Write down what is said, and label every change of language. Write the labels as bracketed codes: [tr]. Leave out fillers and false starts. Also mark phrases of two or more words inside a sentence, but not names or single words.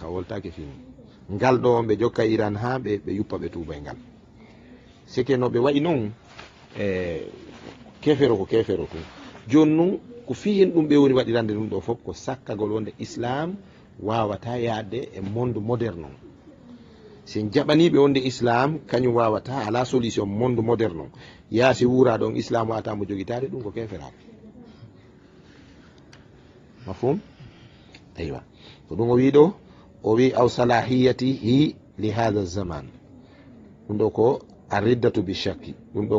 [ff] woltake film ngal ɗo ɓe jokka iran ha ɓe yuppa ɓe tuuba e ngal sike no ɓe wayi noon kefero ko kefero tum joni noon ko fi hen ɗum ɓe woni waɗirande ɗum ɗo fof ko sakkagol wonde islam wawata yaadde e [fr] monde moderne [ff] on sen jaɓaniɓe wonde islam kañum wawata ala [fr] solution monde moderne [ff] on yaasi wura ɗon islam wawatamo joguitade ɗum ko keferaɓe [ar] مفهوم أيوه [ff] ko ɗum o wi ɗo o wi [ar] أو صلاحيته لهذا الزمان [ff] ɗum ɗo ko [ar] الردة بشك [ff] ɗum ɗo